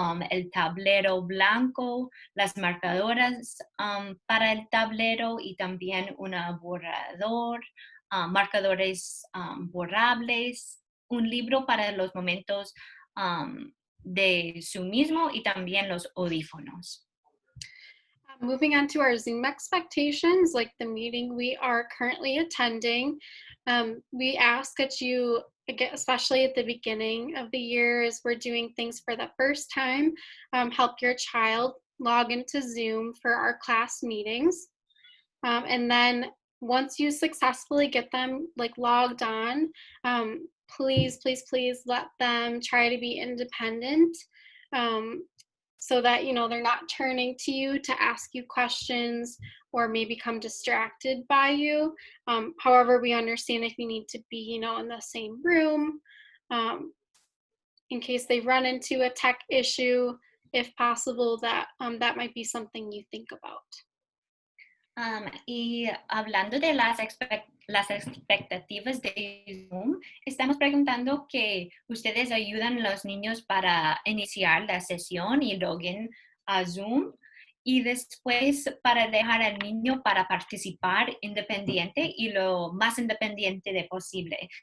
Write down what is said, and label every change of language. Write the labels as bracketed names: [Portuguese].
[Spanish] el tablero blanco, las marcadoras para el tablero y también un borrador, marcadores borrables, un libro para los momentos de su mismo y también los audífonos. [English] Moving on to our Zoom expectations, like the meeting we are currently attending, we ask that you, especially at the beginning of the year as we're doing things for the first time, help your child log into Zoom for our class meetings. And then once you successfully get them like logged on, please, please, please let them try to be independent. So that, you know, they're not turning to you to ask you questions or may become distracted by you. However, we understand if you need to be, you know, in the same room, in case they run into a tech issue, if possible, that that might be something you think about. [Spanish] Y hablando de las expectativas de Zoom, estamos preguntando que ustedes ayudan a los niños para iniciar la sesión y login a Zoom y después para dejar al niño para participar independiente y lo más independiente de posible.